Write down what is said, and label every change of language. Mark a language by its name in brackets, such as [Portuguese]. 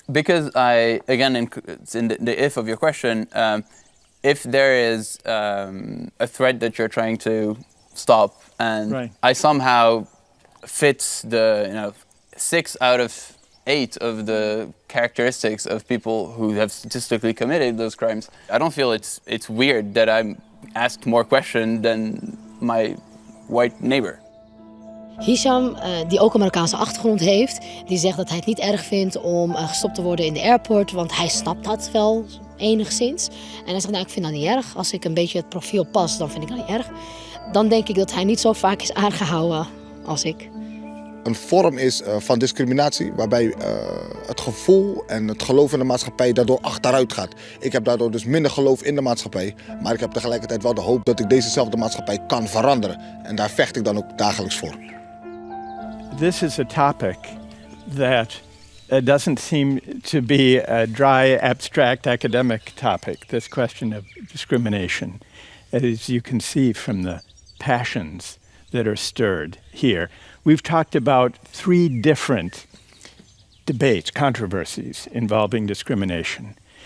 [English] Because it's in the if of your question, if there is a threat that you're trying to stop, and I somehow fit the 6 out of 8 of the characteristics of people who have statistically committed those crimes, I don't feel it's weird that I'm asked more questions than my white neighbor. [Dutch] Hisham, die ook een Marokkaanse achtergrond heeft, die zegt dat hij het niet erg vindt om gestopt te worden in de airport, want hij snapt dat wel enigszins. En hij zegt, nou, ik vind dat niet erg. Als ik een beetje het profiel pas, dan vind ik dat niet erg. Dan denk ik dat hij niet zo vaak is aangehouden als ik. Een vorm is van discriminatie waarbij het gevoel en het geloof in de maatschappij daardoor achteruit gaat. Ik heb daardoor dus minder geloof in de maatschappij, maar ik heb tegelijkertijd wel de hoop dat ik dezezelfde maatschappij kan veranderen. En daar vecht ik dan ook dagelijks voor. [English] This is a topic that doesn't seem to be a dry, abstract academic topic, this question of discrimination, as you can see from the passions that are stirred here. We've talked about 3 different debates, controversies involving discrimination.